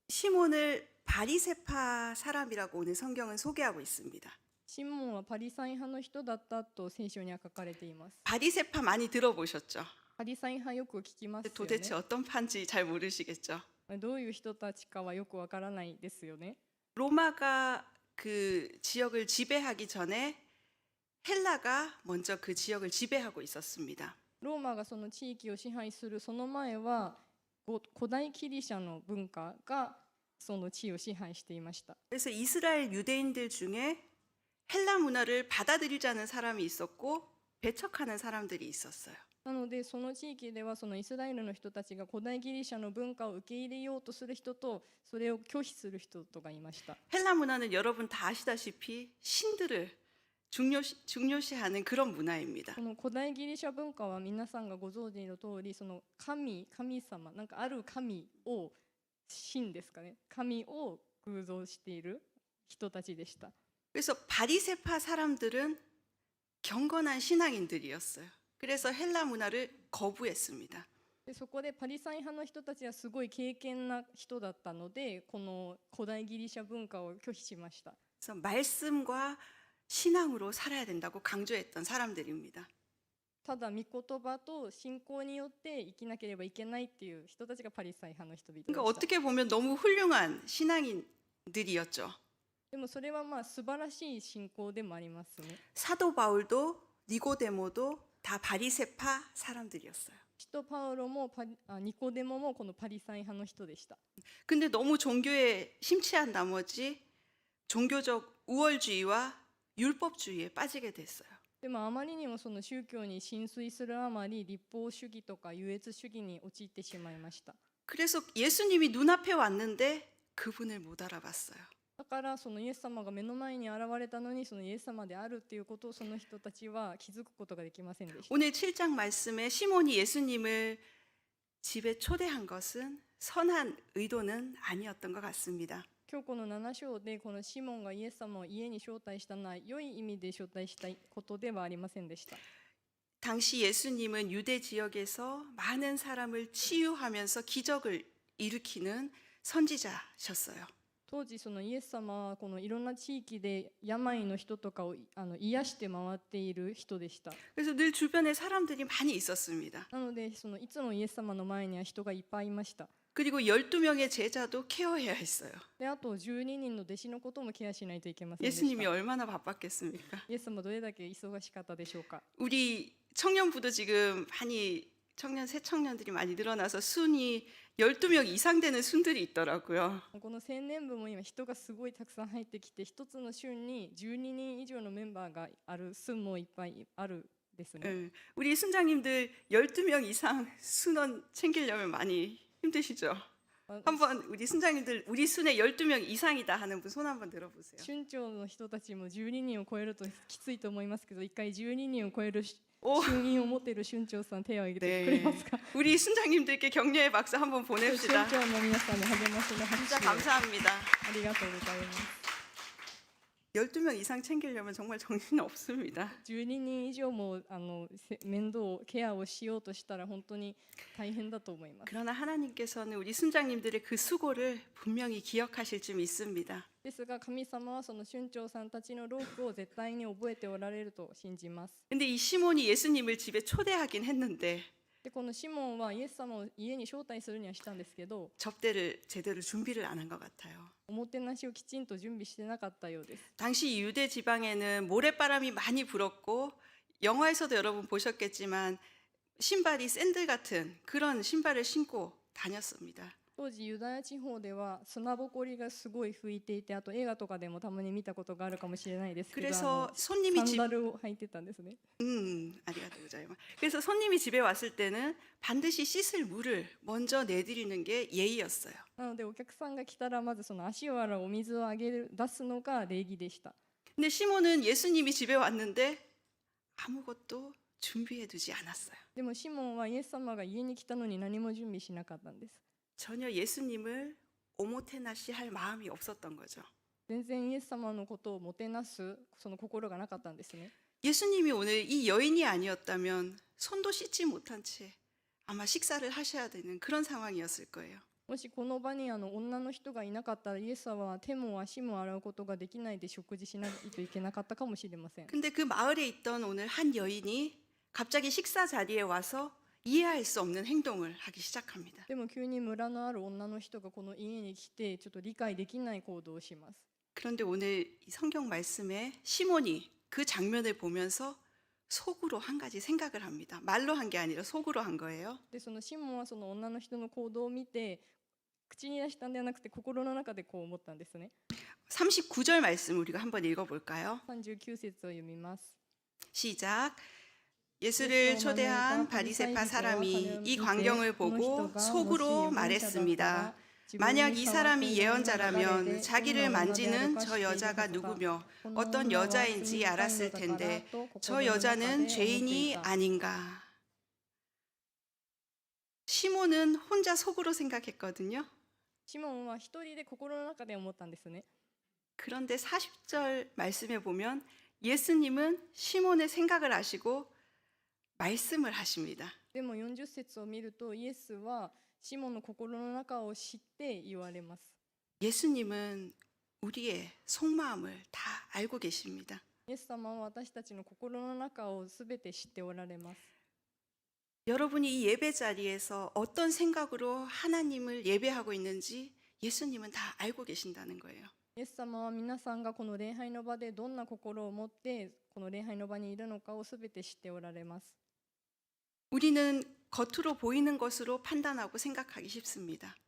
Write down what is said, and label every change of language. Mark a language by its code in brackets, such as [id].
[ko] 시몬을 바리새파 사람이라고 오늘 성경은 소개하고 있습니다. [ja] シモンはパリサイ派の人だったと聖書には書かれています。 [ko] 바리새파 많이 들어보셨죠? [ja] パリサイ派よく聞きますよ [ko] 도대체 [ja] ね。 [ko] 어떤 파인지 잘 모르시겠죠? [ja] どういう人たちかはよくわからないですよね。 [ko] 로마가 그 지역을 지배하기 전에 헬라가 먼저 그 지역을 지배하고 있었습니다. [ja] ローマがその地域を支配するその前は古代ギリシャの文化がその地を支配していました。 [ko] 그래서 이스라엘 유대인들 중에 헬라 문화를 받아들이자는 사람이 있었고 배척하는 사람들이 있었어요. [ja] なのでその地域ではそのイスラエルの人たちが古代ギリシャの文化を受け入れようとする人とそれを拒否する人とがいました。 [ko] 헬라 문화는 여러분 다 아시다시피 신들을 중요시하는 그런 문화입니다. [ja] この古代ギリシャ文化は皆さんがご存知の通りその神様なんかある神を神ですかね神を偶像している人たちでした。 [ko] 그래서 바리새파 사람들은 경건한 신앙인들이었어요. 그래서 헬라 문화를 거부했습니다. [ja] でそこでパリサイ派の人たちはすごい敬虔な人だったのでこの古代ギリシャ文化を拒否しました。 [ko] 그래서 말씀과 신앙으로 살아야 된다고 강조했던 사람들입니다. [ja] ただ御言葉と信仰によって生きなければいけないっていう人たちがパリサイ派の人々で [ko] 그러니까 [ja] した。 [ko] 어떻게 보면 너무 훌륭한 신앙인들이었죠. [ja] でもそれはまあ素晴らしい信仰でもありますね。 [ko] 사도 바울도 니고데모도 다 바리새파 사람들이었어요. [ja] 使徒パウロもニコデモもこのパリサイ派の人でした。 [ko] 근데 너무 종교에 심취한 나머지 종교적 우월주의와 율법주의에 빠지게 됐어요. [ja] でもあまりにもその宗教に浸水するあまり立法主義とか優越主義に陥ってしまいました。 [ko] 그래서 예수님이 눈앞에 왔는데 그분을 못 알아봤어요. [ja] だからそのイエス様が目の前に現れたのにそのイエス様であるっていうことをその人たちは気づくことができませんでした。 [ko] 오늘 7장 말씀에 시몬이 예수님을 집에 초대한 것은 선한 의도는 아니었던 것 같습니다. [ja] 今日この7章でこのシモンがイエス様を家に招待したのは良い意味で招待したことではありませんでした。 [ko] 당시 예수님은 유대 지역에서 많은 사람을 치유하면서 기적을 일으키는 선지자셨어요. [ja] 当時そのイエス様はこのいろんな地域で病の人とかを癒して回っている人でした。 [ko] 그래서 늘 주변에 사람들이 많이 있었습니다. [ja] なのでそのいつもイエス様の前には人がいっぱいいました。 [ko] 그리고 12명의 제자도 케어해야 했어요. [ja] であと12人の弟子のこともケアしないといけませんでし [ko] 예수님이 [ja] た。 [ko] 얼마나 바빴겠습니까? [ja] イエス様どれだけ忙しかったでしょうか。 [ko] 우리 청년부도 지금 많이 새 청년들이 많이 늘어나서 순이 12명 이상 되는 순들이 있더라고요. [ja] この青年部も今人がすごいたくさん入ってきて一つの週に12人以上のメンバーがある순もいっぱいあるですね。 [ko] 예, 우리 순장님들 12명 이상 순원 챙기려면 많이 힘드시죠? 한번 우리 순장님들 우리 순에 12명 이상이다 하는 분 손 한번 들어보세요. [ja] 春長の人たちも12人を超えるときついと思いますけど一回12人を超える [ko] 오, [ja] 春員を持っている春長さん手を挙げてくれ [ko] 네. [ja] ますか。 [ko] 우리 순장님들께 격려의 박수 한번 [ja] 春 [ko] 보냅시다. [ja] 長の皆さんに励ましの拍 [ko] 진짜 [ja] 手を [ko] 감사합니다. [ja] ありがとうございます。 [ko] 12명 이상 챙기려면 정말 정신 없습니다. [ja] 12人以上も面倒ケアをしようとしたら本当に大変だと思います。 [ko] 그러나 하나님께서는 우리 순장님들의 그 수고를 분명히 기억하실 줄 믿습니다. [ja] ですが神様はその春長さんたちの労苦を絶対に覚えておられると信じます。 [ko] 근데 이 시몬이 예수님을 집에 초대하긴 했는데 [ja] でこのシモンはイエス様を家に招待するにはしたんですけど [ko] 접대를 제대로 준비를 안 한 것 같아요. [ja] おもてなしをきちんと準備してなかったようです。 [ko] 당시 유대 지방에는 모래바람이 많이 불었고 영화에서도 여러분 보셨겠지만 신발이 샌들 같은 그런 신발을 신고 다녔습니다. [ja] 当時ユダヤ地方では砂ぼこりがすごい吹いていてあと映画とかでもたまに見たことがあるかもしれないですけど [ko] 그래서 [ja] サ [ko] 손님이 [ja] ン [ko] 집 [ja] ダルを履いてたんですね。 아리가토 고자이마. [ko] 그래서 손님이 집에 왔을 때는 반드시 씻을 물을 먼저 내드리는 게 예의였어요. [ja] なのでお客さんが来たらまずその足を洗うお水をあげる出すのが礼儀でした。 [ko] 근데 시몬은 예수님이 집에 왔는데 아무것도 준비해 두지 않았어요. [ja] でもシモンはイエス様が家に来たのに何も準備しなかったんです。 [ko] 전혀 예수님을 오모테나시 할 마음이 없었던 거죠. [ja] 全然イエス様のことをもてなすその心がなかったんですね。 [ko] 예수님이 오늘 이 여인이 아니었다면 손도 씻지 못한 채 아마 식사를 하셔야 되는 그런 상황이었을 거예요. [ja] もしこの場に女の人がいなかったらイエス様は手も足も洗うことができないで食事しないといけなかったかもしれません。 [ko] 근데 그 마을에 있던 오늘 한 여인이 갑자기 식사 자리에 와서 이해할 수 없는 행동을 하기 시작합니다. [ja] でも急に村のある女の人がこの家に来てちょっと理解できない行動をします。 [ko] 그런데 오늘 이 성경 말씀에 시몬이 그 장면을 보면서 속으로 한 가지 생각을 합니다. 말로 한 게 아니라 속으로 한 거예요. [ja] でそのシモンはその女の人の行動を見て口に出したんではなくて心の中でこう思ったんですね。 [ko] 39절 말씀 우리가 한번 읽어볼까요? [ja] 39節を読みます。 [ko] 시작. 예수를 초대한 바리새파 사람이 이 광경을 보고 속으로 말했습니다. 만약 이 사람이 예언자라면 자기를 만지는 저 여자가 누구며 어떤 여자인지 알았을 텐데 저 여자는 죄인이 아닌가. 시몬은 혼자 속으로 생각했거든요. [ja] シモンは一人で心の中で思ったんですね。 [ko] 그런데 40절 말씀에 보면 예수님은 시몬의 생각을 아시고 말씀을 하십니다. [ja] でも40節を見るとイエスはシモンの心の中を知って言われます。 [ko] 예수님은 우리의 속마음을 다 알고 계십니다. [ja] イエス様は私たちの心の中をすべて知っておられます。 [ko] 여러분이 이 예배 자리에서 어떤 생각으로 하나님을 예배하고 있는지 예수님은 다 알고 계신다는 거예요. [ja] イエス様は皆さんがこの礼拝の場でどんな心を持ってこの礼拝の場にいるのかをすべて知っておられます。 [ko] 우리는 겉으로 보이는 것으로 판단하고 생각하기 쉽습니다.